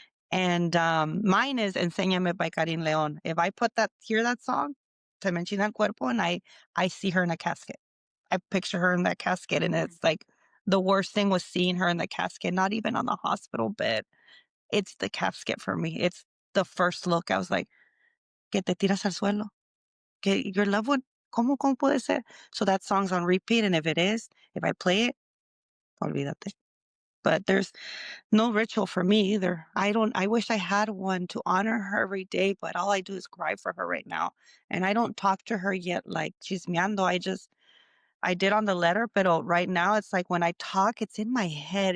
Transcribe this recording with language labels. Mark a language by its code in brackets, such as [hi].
[en] And mine is Enséñame by Karin Leon. If I hear that song, [es] Te me enchina el cuerpo, [en] and I see her in a casket. I picture her in that casket, and it's like the worst thing was seeing her in the casket, not even on the hospital bed. It's the casket for me. It's the first look. I was like, [es] que te tiras al suelo, que [en] your loved one, [es] ¿cómo puede ser? [en] So that song's on repeat, and if I play it, [es] olvídate. [en] But there's no ritual for me either. I wish I had one to honor her every day, but all I do is cry for her right now. And I don't talk to her yet like chismeando. I did on the letter, but right now it's like when I talk, it's in my head.